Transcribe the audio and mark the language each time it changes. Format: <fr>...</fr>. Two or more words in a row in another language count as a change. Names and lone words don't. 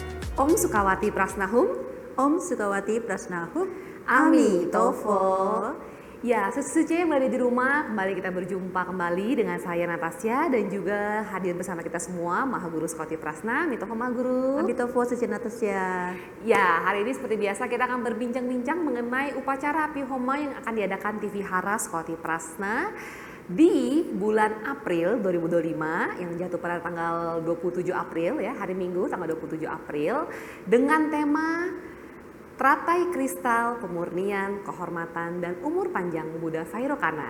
<id>Om Sukawati Prasnahum, Om Sukawati Prasnahum, Ami Tofo. Ya, suci yang berada di rumah, kembali kita berjumpa kembali dengan saya Natasya dan juga hadir bersama kita semua Maha Guru Sukawati Prasna, Mitofo Maha Guru. Ami Tofo Suci Natasya. Ya, hari ini seperti biasa kita akan berbincang-bincang mengenai upacara Api Homa yang akan diadakan TV Hara Sukawati Prasna di bulan April 2025 yang jatuh pada tanggal 27 April ya, hari Minggu tanggal 27 April dengan tema Teratai Kristal, Pemurnian, Kehormatan, dan Umur Panjang Buddha Vairocana.</id>